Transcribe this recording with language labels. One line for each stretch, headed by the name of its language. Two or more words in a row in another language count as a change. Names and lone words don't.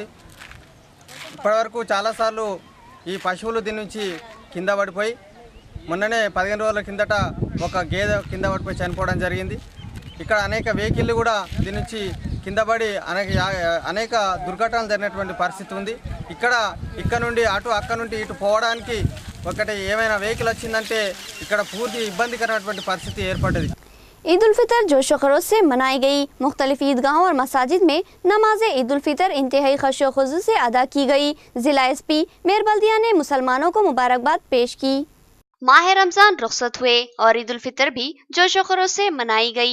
Telugu: ఇప్పటివరకు చాలాసార్లు ఈ పశువులు దీని నుంచి కింద పడిపోయి, మొన్ననే 15 రోజుల కిందట ఒక గేదె కింద పడిపోయి చనిపోవడం జరిగింది। ఇక్కడ అనేక వెహికల్లు కూడా దీని నుంచి కింద పడి అనేక దుర్ఘటనలు జరిగినటువంటి పరిస్థితి ఉంది। ఇక్కడ నుండి అటు అక్కడ నుండి ఇటు పోవడానికి ఒకటి ఏమైనా వెహికల్ వచ్చిందంటే ఇక్కడ పూర్తి ఇబ్బందికరమైనటువంటి పరిస్థితి ఏర్పడ్డది।
Urdu: عید الفطر جوش و خروش سے منائی گئی۔ مختلف عیدگاہوں اور مساجد میں نماز عید الفطر انتہائی خشوع و خضوع سے ادا کی گئی۔ ضلع ایس پی میر بلدیہ نے مسلمانوں کو مبارکباد پیش کی۔ ماہ رمضان رخصت ہوئے اور عید الفطر بھی جوش و خروش سے منائی گئی۔